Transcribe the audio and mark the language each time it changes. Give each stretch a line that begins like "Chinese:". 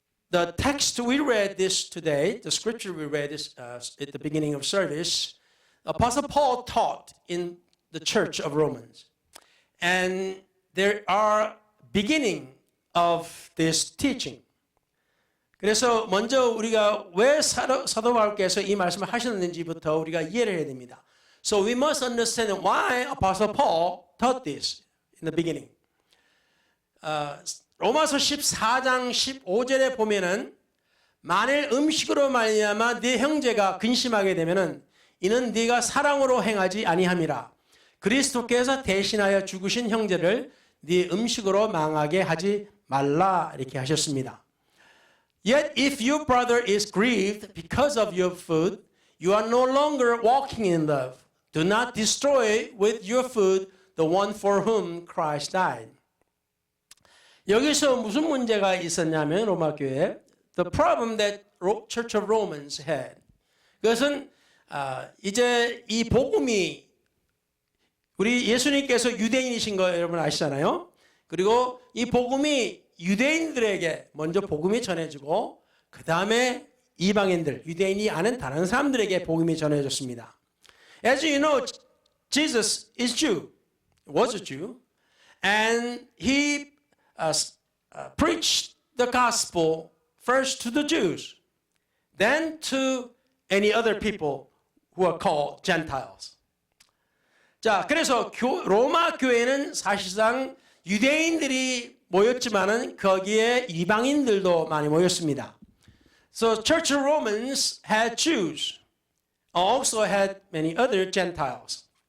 English: The text we read this today, the scripture we read this at the beginning of service, Apostle Paul taught in the church of Romans, and there are beginning of this teaching.
Korean: 그래서 먼저 우리가 왜 사도 바울께서 이 말씀을 하셨는지부터 우리가 이해를 해야 됩니다.
English: So we must understand why Apostle Paul taught this in the beginning.
Korean: 로마서 14장 15절에 보면은 만일 음식으로 말미암아 네 형제가 근심하게 되면은 이는 네가 사랑으로 행하지 아니함이라. 그리스도께서 대신하여 죽으신 형제를 네 음식으로 망하게 하지 말라 이렇게 하셨습니다.
English: Yet if your brother is grieved because of your food, you are no longer walking in love. Do not destroy with your food the one for whom Christ died.
Korean: 여기서 무슨 문제가 있었냐면 로마 교회에
English: the problem that Church of Romans had.
Korean: 그것은 이제 이 복음이 우리 예수님께서 유대인이신 거 여러분 아시잖아요. 그리고 이 복음이 유대인들에게 먼저 복음이 전해지고 그 다음에 이방인들, 유대인이 아는 다른 사람들에게 복음이 전해졌습니다.
English: As you know, Jesus is Jew, was a Jew, and he preached the gospel first to the Jews, then to any other people who are called Gentiles.
Korean: 자, 그래서 로마 교회는 사실상 유대인들이 모였지만은 거기에 이방인들도 많이 모였습니다.
English: So Church of Romans had Jews, also had many other Gentiles.